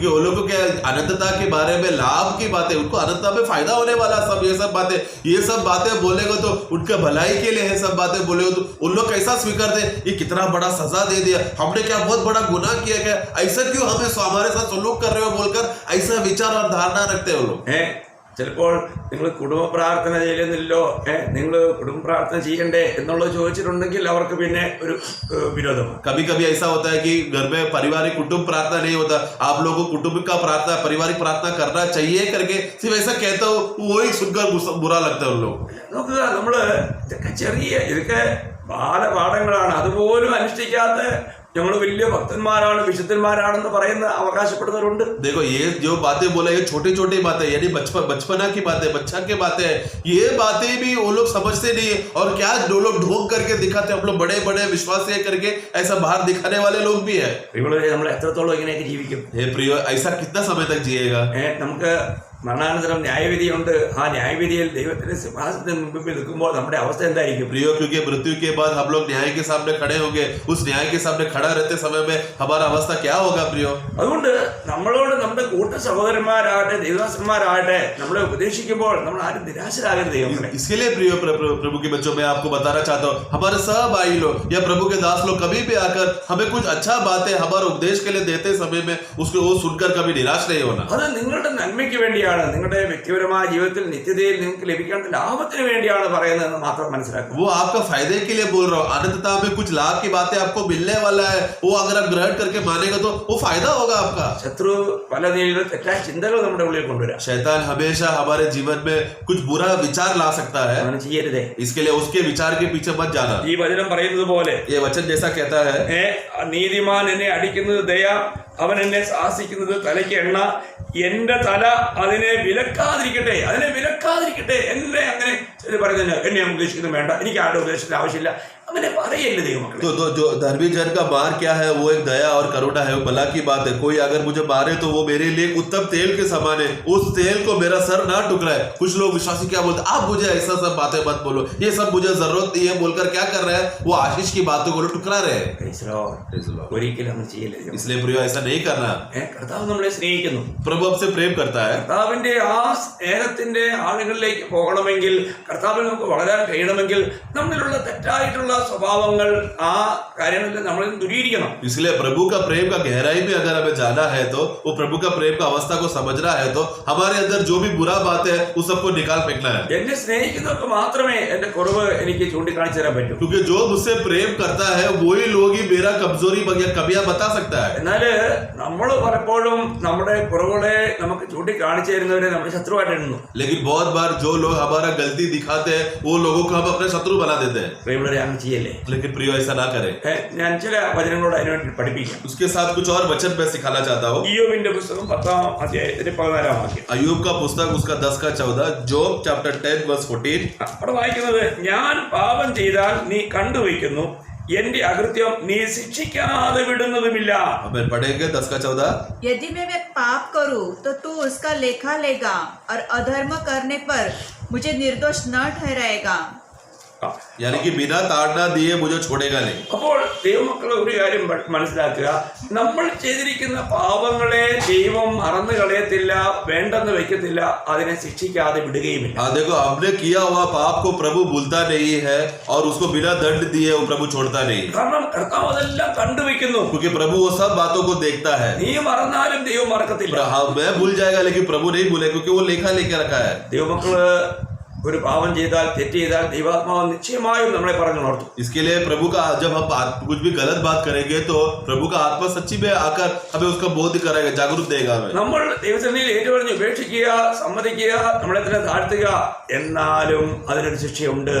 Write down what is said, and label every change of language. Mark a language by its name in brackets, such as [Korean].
[Hindi] क्योंकि वो लोगों के अनंतता के बारे में, लाभ की बातें, उनको अनंतता में फायदा होने वाला सब ये सब बातें बोलेगा तो उनके भलाई के लिए है सब बातें बोलेगा तो उन लोग कैसा स्वीकार दे, ये कितना बड़ा सजा दे दिया, हमने क्या बहुत बड़ा गुनाह किया क्या, ऐसा क्यों हमें हमारे साथ सलूक कर रहे हो बोलकर ऐसा विचार और धारणा रखते हैं वो लोग। [Malayalam] ചിലപ്പോൾ നിങ്ങൾ കുടുംബ പ്രാർത്ഥന ചെയ്യുന്നില്ലോ, നിങ്ങൾ കുടുംബ പ്രാർത്ഥന ചെയ്യണ്ടേ എന്നുള്ളത് ചോദിച്ചിട്ടുണ്ടെങ്കിൽ അവർക്ക് പിന്നെ ഒരു വിരോധമാണ്. [Hindi] कभी कभी ऐसा होता है कि घर में पारिवारिक कुटुंब प्रार्थना नहीं होता, आप लोगों को कुटुंब का प्रार्थना, पारिवारिक प्रार्थना करना चाहिए करके सिर्फ ऐसा कहता हो, वही सुनकर बुरा लगता है उन लोग। [Malayalam] നോക്കുക, നമ്മള് ഇതൊക്കെ ബാലപാഠങ്ങളാണ്, അതുപോലും അനുഷ്ഠിക്കാത്ത ഞങ്ങൾ വലിയ ഭക്തന്മാരാണ്, വിശുദ്ധന്മാരാണെന്ന് പറയുന്ന അവകാശപ്പെടുന്നവരുണ്ട്. [Hindi] देखो ये जो बातें बोले ये छोटी छोटी बातें, यानी बचपना की बातें, बच्चा की बातें, ये बातें भी वो लोग समझते नहीं है। और क्या जो लोग ढोंग करके दिखाते हैं, हम लोग बड़े बड़े विश्वास करके ऐसा बाहर दिखाने वाले लोग भी है। [Malayalam] നമ്മൾ എത്രത്തോളം ഇങ്ങനെയൊക്കെ ജീവിക്കും? [Hindi] हे प्रियो, ऐसा कितना समय तक जिएगा? [Malayalam] നമുക്ക് മരണാനന്തരം ന്യായവിധിയുണ്ട്. ആ ന്യായവിധിയിൽ ദൈവത്തിന്റെ സിംഹാസനത്തിന് മുമ്പിൽ നിൽക്കുമ്പോൾ നമ്മുടെ അവസ്ഥ എന്തായിരിക്കും? [Hindi] प्रियो, क्योंकि मृत्यु के बाद हम लोग न्याय के सामने खड़े होंगे, उस न्याय के सामने खड़ा रहते समय में हमारा अवस्था क्या होगा प्रियो? [Malayalam] അതുകൊണ്ട് നമ്മളോട് നമ്മുടെ കൂട്ട സഹോദരന്മാരാകട്ടെ ദേവദാസന്മാരാകട്ടെ നമ്മളെ ഉപദേശിക്കുമ്പോൾ നമ്മൾ ആരും നിരാശരാകരുത്. [Hindi] इसके लिए प्रियो प्रभु के बच्चों, मैं आपको बताना चाहता हूँ, हमारे सब भाई लोग या प्रभु के दास लोग कभी भी आकर हमें कुछ अच्छा बातें हमारे उपदेश के लिए देते समय में उसको वो सुनकर कभी निराश नहीं होना। [Malayalam] അത് നിങ്ങളുടെ നന്മയ്ക്ക് വേണ്ടിയാണ്. വേണ്ടിയാണ്, നിങ്ങളുടെ വ്യക്തിപരമായ ജീവിതത്തിൽ നിത്യതയിൽ നിങ്ങൾക്ക് ലഭിക്കേണ്ട ലാഭത്തിന് വേണ്ടിയാണ് പറയുന്നതെന്ന് മാത്രം മനസ്സിലാക്കുക. [Hindi] वो आपका फायदे के लिए बोल रहा हूँ, अनंतता में कुछ लाभ की बातें आपको मिलने वाला है, वो अगर आप ग्रहण करके मानेगा तो वो फायदा होगा आपका. [Malayalam] ശത്രു പല രീതിയിലും തെറ്റായ ചിന്തകൾ നമ്മുടെ ഉള്ളിൽ കൊണ്ടുവരാം. [Hindi] शैतान हमेशा हमारे जीवन में कुछ बुरा विचार ला सकता है, [Malayalam] അങ്ങനെ ചെയ്യരുതേ. [Hindi] इसके लिए उसके विचार के पीछे मत जाना. [Malayalam] ഈ വചനം പറയുന്നത് പോലെ [Hindi] ये वचन जैसा कहता है, [Malayalam] നീതിമാൻ എന്നെ അടിക്കുന്നത് ദയ, അവൻ എന്നെ ശാസിക്കുന്നത് തലയ്ക്ക് എണ്ണ, എന്റെ തല അതിനെ വിലക്കാതിരിക്കട്ടെ, എന്നെ അങ്ങനെ പറയുന്നില്ല. എന്നെ ഉപദേശിക്കുന്നത് വേണ്ട, എനിക്ക് ആരുടെ ഉപദേശത്തിന്റെ ആവശ്യമില്ല, അങ്ങനെ പറയല്ലേ ദൈവമക്കളെ. [Hindi] तो जो धर्मी जन का मार क्या है, वो एक दया और करुणा है, वो भला की बात है. कोई अगर मुझे मारे तो वो मेरे लिए उत्तम तेल के समान है, उस तेल को मेरा सर ना टुकराए. कुछ लोग विश्वासी क्या बोलते, आप मुझे ऐसा सब बातें मत बोलो, ये सब मुझे जरूरत नहीं है बोलकर क्या कर रहे हैं, वो आशीष की बातों को टुकरा रहे हैं. [Malayalam] ഒരിക്കലും നമ്മൾ ചെയ്യില്ല. [Hindi] इसलिए प्रिय ऐसा नहीं करना. [Malayalam] കർത്താവ് നമ്മളെ സ്നേഹിക്കുന്നു. [Hindi] प्रभु आपसे प्रेम करता है. [Malayalam] കർത്താവിന്റെ ആ സ്നേഹത്തിന്റെ ആളുകളിലേക്ക് പോകണമെങ്കിൽ, കർത്താവിൽ നമുക്ക് വളരാൻ കഴിയണമെങ്കിൽ, നമ്മളിലുള്ള തെറ്റായിട്ടുള്ള സ്വഭാവങ്ങൾ, ആ കാര്യങ്ങളിൽ നമ്മൾ ദൂരീകരിക്കണം. [Hindi] इसलिए प्रभु का प्रेम का गहराई में अगर हमें जाना है तो वो प्रभु का प्रेम का अवस्था को समझना है तो हमारे अंदर जो भी बुरा बात है उस सबको निकाल फेंकना है. [Malayalam] എന്നെ സ്നേഹിക്കുന്നവർക്ക് മാത്രമേ എന്റെ കുറവ് എനിക്ക് ചൂണ്ടിക്കാണിച്ചു തരാൻ പറ്റൂ. [Hindi] क्योंकि जो मुझसे प्रेम करता है वही लोग ही मेरा कमजोरी या कमियां बता सकता है. [Malayalam] എന്നാല് നമ്മൾ പലപ്പോഴും നമ്മുടെ കുറവുകളെ നമുക്ക് ചൂണ്ടിക്കാണിച്ചു തരുന്നവരെ നമ്മുടെ ശത്രുവായിട്ട് എണ്ണുന്നു. [Hindi] लेकिन बहुत बार जो लोग हमारा गलती दिखाते हैं वो लोगों को हम अपने शत्रु बना देते हैं. [Malayalam] പ്രിയമുള്ളവരെ, അങ്ങനെ ചെയ്യല്ലേ. [Hindi] लेकिन प्रिय ऐसा ना करें. [Malayalam] ഞാൻ ചില വചനങ്ങളോട് അതിനുവേണ്ടി പഠിപ്പിക്കാം. [Hindi] उसके साथ कुछ और वचन मैं सिखाना चाहता हूँ. [Malayalam] ഇയ്യോബിന്റെ പുസ്തകം 10-ാം അധ്യായത്തിന്റെ 14-ാം വാക്യം. [Hindi] अय्यूब का पुस्तक उसका 10 का 14, [English] Job chapter 10 verse 14. [Malayalam] അവിടെ വായിക്കുന്നത്, ഞാൻ പാപം ചെയ്താൽ നീ കണ്ടുവയ്ക്കുന്നു, എന്റെ അകൃത്യം നീ ശിക്ഷിക്കാതെ വിടുന്നതുമില്ല. [Hindi] हमें पढ़ेंगे 10 का 14. यदि मैं पाप करूं तो तू उसका लेखा लेगा और अधर्म करने पर मुझे निर्दोष न ठहराएगा. यानी कि बिना ताड़ना दिए मुझे छोड़ेगा नहीं. [Malayalam] അപ്പോൾ ദൈവമക്കളെ ഒരു കാര്യം മനസ്സിലാക്കുക, നമ്മൾ ചെയ്തിരിക്കുന്ന പാപങ്ങളെ ദൈവം മറന്നു കളയത്തില്ല, വേണ്ടെന്ന് വെക്കത്തില്ല, അതിനെ ശിക്ഷിക്കാതെ വിടുകയുമില്ല. [Hindi] देखो, हमने किया हुआ पाप को प्रभु भूलता नहीं है और उसको बिना दंड दिए वो प्रभु छोड़ता नहीं. [Malayalam] കാരണം കർത്താവ് അതെല്ലാം കണ്ടുവെക്കുന്നു. [Hindi] क्योंकि प्रभु वो सब बातों को देखता है. [Malayalam] നീ മറന്നാലും ദൈവം മറക്കത്തില്ല. [Hindi] हाँ, मैं भूल जाएगा लेकिन प्रभु नहीं भूले, क्योंकि वो लेखा लेके रखा है. [Malayalam] ദൈവമക്കള് ഒരു പാപം ചെയ്താൽ, തെറ്റ് ചെയ്താൽ, ദൈവാത്മാവ് നിശ്ചയമായും നമ്മളെ പറഞ്ഞു ഉണർത്തും. [Hindi] इसके लिए प्रभु का जब हम कुछ भी गलत बात करेंगे तो प्रभु का आत्मा सच्ची में आकर हमें उसका बोध करेगा, जागरूक देगा हमें. [Malayalam] നമ്മൾ ദൈവസന്നിധിയിൽ ഏറ്റുപറഞ്ഞ് ഉപേക്ഷിക്കുക, സമ്മതിക്കുക, നമ്മളെ തന്നെ താഴ്ത്തുക, എന്നാലും അതിനൊരു ശിക്ഷയുണ്ട്.